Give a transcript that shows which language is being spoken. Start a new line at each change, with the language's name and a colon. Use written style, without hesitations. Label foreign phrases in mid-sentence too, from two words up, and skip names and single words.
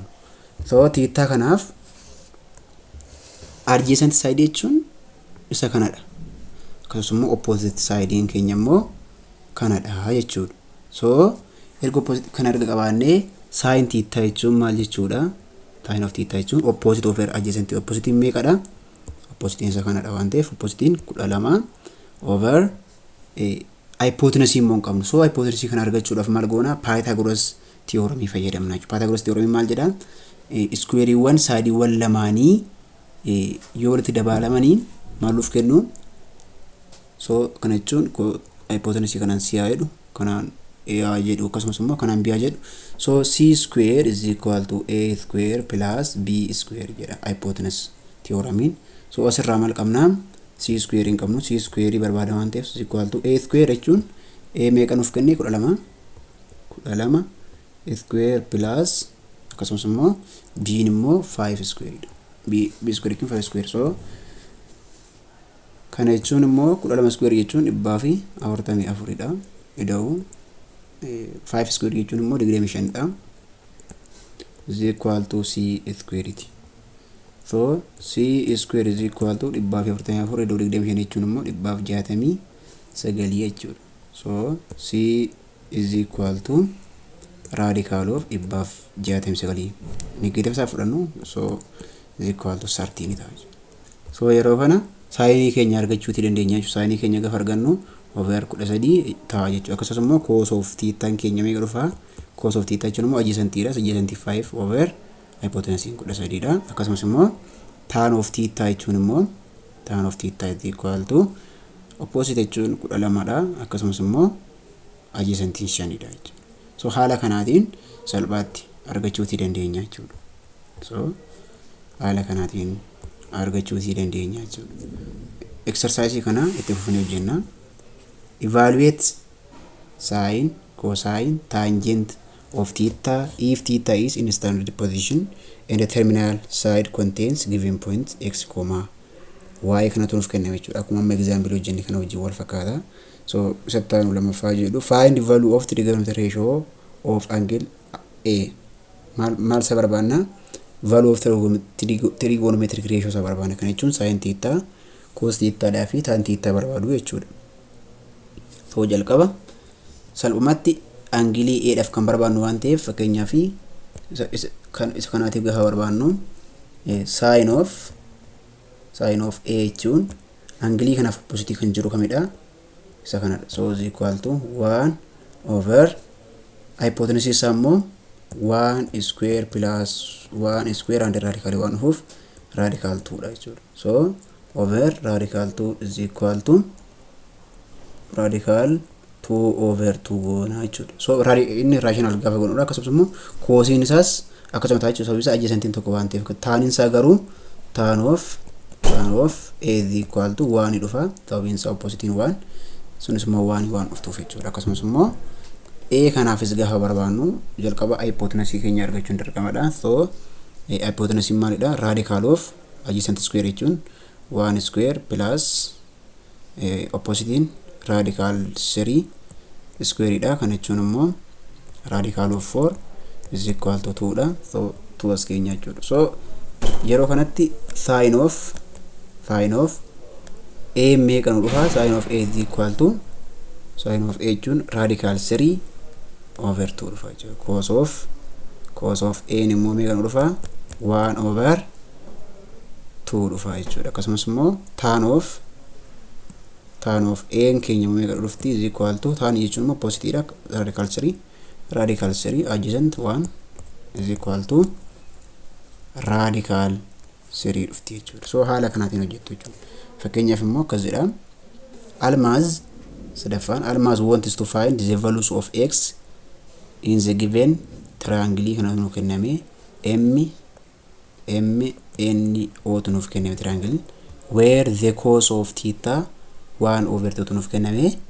Oromo: So theta kanaaf
English: adjacent side
Oromo: jechuun isa kanadha. Akkasumas immoo
English: opposite side
Oromo: keenya immoo kanadha jechuudha. So erga opposite kana erga qabaannee
English: sin theta
Oromo: jechuun maal jechuudha?
English: Sin of theta jechuun opposite over adjacent. Opposite meeqadha?
Oromo: Opposite isa kanadha waan ta'eef
English: opposite 12 over hypotenuse
Oromo: immoo hin qabnu. So hypotenuse kana argachuudhaaf maal goona? Pythagoras theorem fayyadamna jechuudha. Pythagoras theorem maal jedha? Squareewwan saadiiwwan lamaanii yoo walitti dabaalamanii maal nuuf kennu? So kana jechuun hypotenuse kanaan C jedhu kanaan A jedhu akkasumas immoo kanaan B jedhu.
English: So C square is equal to A square plus B square jedha hypotenuse theoremiin.
Oromo: So asirraa maal qabnaa?
English: C square
Oromo: hin qabnu.
English: C square
Oromo: barbaada waan ta'eef
English: is equal to A square
Oromo: jechuun A meeqa nuuf kenne?
English: 12 square plus
Oromo: akkasumas immoo B immoo
English: 5 square. B square
Oromo: jechuun
English: 5 square.
Oromo: So kana jechuun immoo
English: 12 square
Oromo: jechuun 144 dha. Ida'u
English: 5 square
Oromo: jechuun immoo 25 dha.
English: Is equal to C square. So C square is equal to 144
Oromo: ida'u 25 jechuun immoo 169 jechuudha.
English: So C is equal to radical of 169.
Oromo: Negative isaa fudhannu so
English: is equal to 13
Oromo: ta'a. So yeroo kana saayinii keenya argachuuti dandeenya jechuudha. Saayinii keenya gaafa argannu over 13 ta'a jechuudha. Akkasumas immoo
English: cos of theta
Oromo: keenya meeqa dhufa?
English: Cos of theta
Oromo: jechuun immoo adjacent dha.
English: Adjacent 5 over hypotenuse 13 dha.
Oromo: Akkasumas immoo
English: tan of theta
Oromo: jechuun immoo
English: tan of theta is equal to opposite
Oromo: jechuun 12 dha. Akkasumas immoo adjacent 5 dha jechuudha. So haala kanaatiin salphaatti argachuuti dandeenya jechuudha. So haala kanaatiin argachuuti dandeenya jechuudha. Exercise kana itti fufnee hojjenna.
English: Evaluate sine, cosine, tangent of theta if theta is in standard position and the terminal side contains given point x, y
Oromo: kana tunuuf kenname jechuudha. Akkuma amma example hojjenne kana wajjin wal fakkaata.
English: So
Oromo: sattaan lamaffaa jedhu
English: find the value of trigonometric ratio of angle A.
Oromo: Maal isa barbaanna?
English: Value of trigonometric ratio
Oromo: isa barbaanna. Kana jechuun
English: sin theta, cos theta
Oromo: dhaa fi tan theta barbaadu jechuudha. So jalqaba salphumatti angilii A dhaaf kan barbaannu waan ta'eef fakkeenyaaf isa kanaatiif gaafa barbaannu
English: sine of A
Oromo: jechuun angilii kanaaf opposite kan jiru kamidha isa kanadha.
English: So is equal to 1 over hypotenuse
Oromo: isaa immoo
English: 1 square plus 1 square and radical 1 of radical 2
Oromo: dha jechuudha.
English: So over radical 2 is equal to radical 2 over 2
Oromo: goona jechuudha. So inni rational gaafa goonudha. Akkasumas immoo cosine isaas akkasuma ta'a jechuudha. Sababni isaa adjacentiin tokko waan ta'eef tan isaa garuu
English: tan of A is equal to 1
Oromo: dhufa. Sababni isaa opposite 1 sunis immoo 1 of 2 jechuudha. Akkasumas immoo A kanaafis gaafa barbaannu jalqaba hypotenuse keenya argachuun dirqamadha. So hypotenuse maalidha?
English: Radical of adjacent square jechuun 1 square plus opposite radical 3 square dha.
Oromo: Kan jechuun immoo
English: radical of 4 is equal to 2 dha.
Oromo: So 2 as keenya jechuudha. So yeroo kanatti sine of A meeqa nu dhufa?
English: Sine of A is equal to sine of A jechuun radical 3 over 2
Oromo: dhufa jechuudha.
English: Cos of A
Oromo: immoo meeqa nu dhufa? 1 over 2 dhufa jechuudha. Akkasumas immoo
English: tan of A
Oromo: keenya meeqa dhufti?
English: Is equal to tan
Oromo: jechuun immoo
English: positive dha. Radical 3 adjacent 1 is equal to radical 3
Oromo: dhufti jechuudha. So haala kanaatiin hojjettu jechuudha. Fakkeenyaaf immoo akkasidha.
English: Almaaz sadaffaan Almaaz wants to find the values of x in the given triangle
Oromo: kana nu kenname
English: MNO
Oromo: nuuf kenname
English: triangle where the cos of theta 1 over 2
Oromo: nuuf kenname.